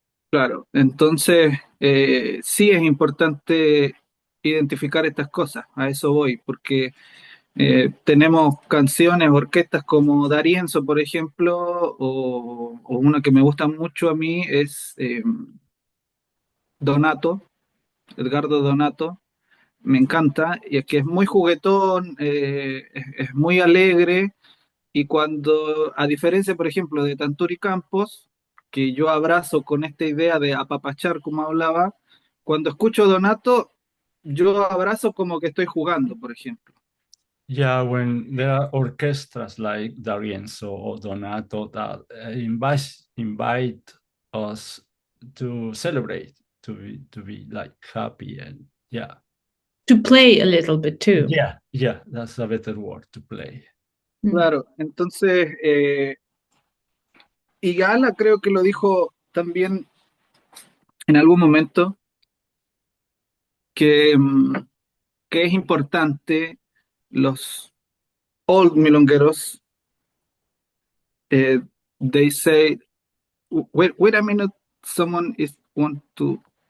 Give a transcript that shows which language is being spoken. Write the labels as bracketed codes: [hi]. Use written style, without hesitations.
[es] Claro, entonces sí es importante identificar estas cosas, a eso voy, porque tenemos canciones, orquestas como D'Arienzo, por ejemplo, o una que me gusta mucho a mí es Donato, Edgardo Donato, me encanta, y es que es muy juguetón, es muy alegre, y cuando, a diferencia, por ejemplo, de Tanturi Campos, que yo abrazo con esta idea de apapachar, como hablaba, cuando escucho Donato, yo abrazo como que estoy jugando, por ejemplo. [en] Yeah, when there are orchestras like D'Arienzo or Donato that invite us to celebrate, to be like happy and yeah. To play a little bit too. Yeah, that's a better word, to play. [es] Claro, entonces, y Gala creo que lo dijo también en algún momento, que, que es importante los old milongueros, [en] they say, wait a minute, someone is want to.